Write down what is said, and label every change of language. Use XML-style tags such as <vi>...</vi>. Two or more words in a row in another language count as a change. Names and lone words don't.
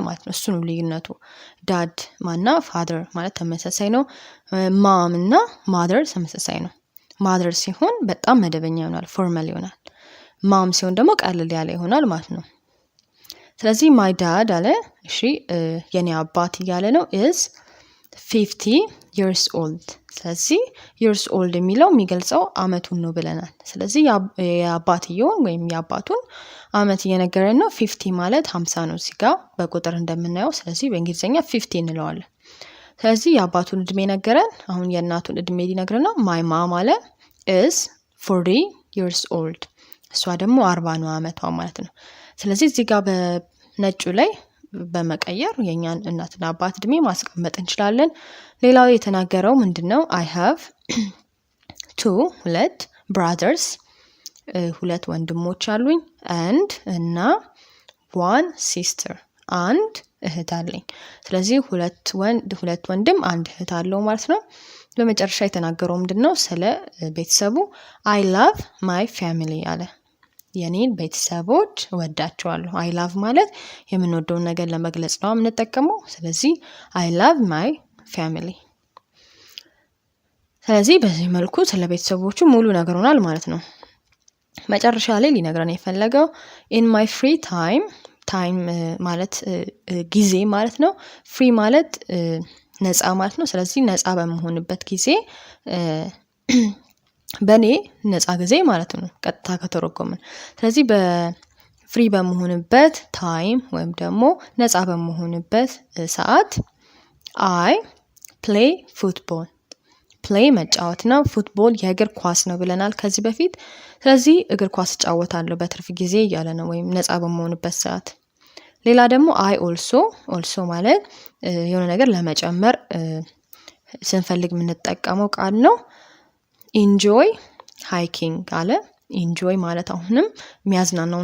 <am>ማለት ነው። እሱ ነው ልዩነቱ። ዳድ ማና ፋደር ማለት ተመሳሳይ ነው። ማም እና ማደር ተመሳሳይ ነው። ማደር ሲሆን በጣም መደበኛ ይሆናል፣ ፎርማል ይሆናል። ማም ሲሆን ደግሞ ቀለል ያለ ይሆናል ማለት ነው። ስለዚህ</am> <en>my dad</en> <am>አለ። እሺ የኔ አባት እያለ ነው</am> <en>is 50 years old።</en> <am>ስለዚህ</am> <en>years old</en> <am>የሚለው የሚገልጸው አመቱን ነው ብለናል። ስለዚህ የአባትየውን ወይም የአባቱን አመት እየነገረን ነው። 50 ማለት 50 ነው እዚህ ጋር በቁጥር እንደምናየው። ስለዚህ በእንግሊዝኛ 50 እንለዋለን። ስለዚህ የአባቱን እድሜ ነገረን። አሁን የእናቱን እድሜ ሊነግረን ነው።</am> <en>my mom</en> <am>አለ</am> <en>is 40 years old።</en> <am>እሷ ደግሞ 40 ነው አመቷ ማለት ነው። ስለዚህ እዚህ ጋር በነጩ ላይ በመቀየር የኛን እናትና አባት እድሜ ማስቀመጥ እንችላለን። ሌላው የተናገረው ምንድነው?</am> <en>I have</en> <am>ሁለት brothers ሁለት ወንድሞች አሉኝ and እና</am> <en>one sister</en> <am>አንድ እህት አለኝ። ስለዚህ ሁለት ወንድም አንድ እህት አለው ማለት ነው። በመጨረሻ የተናገረው ምንድነው? ስለ ቤተሰቡ</am> <en>I love my family</en> <am>አለ። የኔን ቤተሰቦች እወዳቸዋለሁ።</am> <en>I love</en> <am>ማለት የምንወደውን ነገር ለመግለጽ ነው የምንጠቀመው። ስለዚህ</am> <en>I love my family።</en> <am>ስለዚህ በዚህ መልኩ ስለ ቤተሰቦቹ ሙሉ ነግሮናል ማለት ነው። መጨረሻ ላይ ሊነግረን የፈለገው</am> <en>in my free time</en> <am>ማለት ጊዜ ማለት ነው። ፍሪ ማለት ነፃ ማለት ነው። ስለዚህ ነፃ በመሆንበት ጊዜ በኔ ነፃ ጊዜ ማለት ነው ቀጥታ ከተረጎምን። ስለዚህ በፍሪ በመሆንበት ታይም ወይም ደግሞ ነፃ በመሆንበት ሰዓት</am> <en>I play football።</en> <am>ፕሌይ መጫወት ነው። ፉትቦል የእግር ኳስ ነው ብለናል ከዚህ በፊት። ስለዚህ እግር ኳስ እጫወታለሁ በትርፍ ጊዜ እያለ ነው ወይም ነፃ በመሆንበት ሰዓት። ሌላ ደግሞ</am> <en>I also</en> <am>ማለት የሆነ ነገር ለመጨመር ስንፈልግ የምንጠቀመው ቃል ነው።</am> <en>enjoy hiking</en> <am>አለ። enjoy ማለት አሁንም የሚያዝናናው</am>